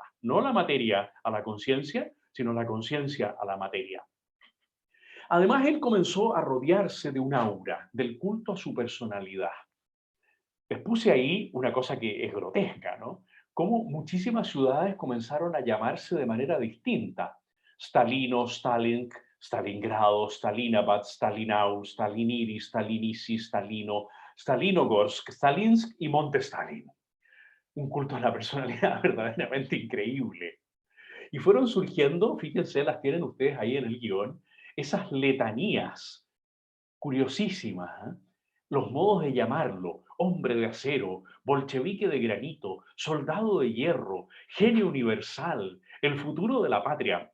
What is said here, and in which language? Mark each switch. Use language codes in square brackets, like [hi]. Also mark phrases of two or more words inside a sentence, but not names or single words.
[es] No la materia a la conciencia, sino la conciencia a la materia. Además, él comenzó a rodearse de un aura, del culto a su personalidad. Les puse ahí una cosa que es grotesca, ¿no? Cómo muchísimas ciudades comenzaron a llamarse de manera distinta. Stalino, Stalin, Stalingrado, Stalinabad, Stalinau, Staliniri, Stalinisi, Stalino, Stalinogorsk, Stalinsk y Monte Stalin. Un culto a la personalidad verdaderamente increíble. Y fueron surgiendo, fíjense, las tienen ustedes ahí en el guión, esas letanías curiosísimas, ¿eh? Los modos de llamarlo: hombre de acero, bolchevique de granito, soldado de hierro, genio universal, el futuro de la patria.